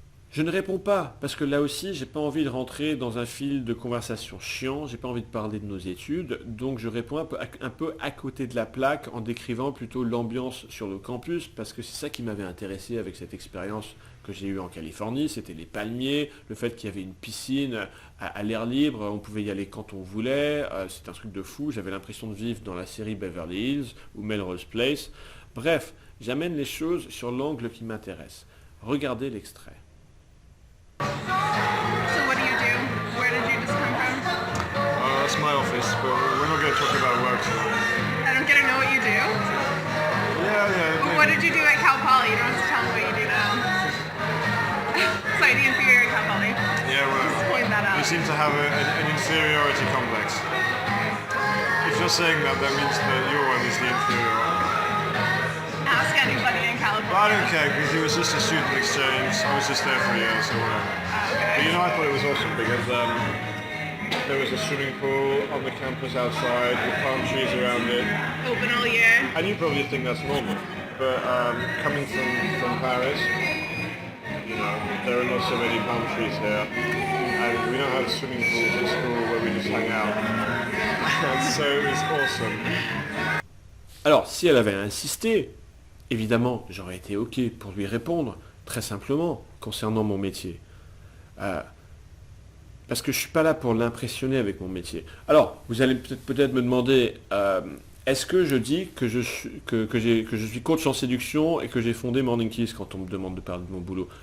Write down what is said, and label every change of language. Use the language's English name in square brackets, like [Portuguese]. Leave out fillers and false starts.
[French] Je ne réponds pas, parce que là aussi, j'ai pas envie de rentrer dans un fil de conversation chiant, j'ai pas envie de parler de nos études, donc je réponds un peu à côté de la plaque en décrivant plutôt l'ambiance sur le campus, parce que c'est ça qui m'avait intéressé avec cette expérience que j'ai eue en Californie, c'était les palmiers, le fait qu'il y avait une piscine à l'air libre, on pouvait y aller quand on voulait, c'est un truc de fou, j'avais l'impression de vivre dans la série Beverly Hills ou Melrose Place. Bref, j'amène les choses sur l'angle qui m'intéresse. Regardez l'extrait. [English] So what do you do? Where did you just come from? That's my office, but we're not going to talk about work tonight. I don't get to know what you do. Yeah. What did you do at Cal Poly? You don't have to tell me what you do now. Slightly inferior at Cal Poly. Yeah, Just point that out. you seem to have an inferiority complex. If you're saying that, that means that your one is the inferior one. Ask anybody in California. But I don't care, because it was just a student exchange. I was just there for a year, so whatever. But Okay. you know, I thought it was awesome because there was a swimming pool on the campus outside with palm trees around it. Open all year. And you probably think that's normal, but coming from Paris, you know, there are not so many palm trees here, and we don't have swimming pools at school where we just hang out. And so it was awesome. [French] Alors, si elle avait insisté, évidemment, j'aurais été OK pour lui répondre, très simplement, concernant mon métier. Parce que je ne suis pas là pour l'impressionner avec mon métier. Alors, vous allez peut-être me demander, est-ce que je dis que je suis coach en séduction et que j'ai fondé Morning Kiss quand on me demande de parler de mon boulot?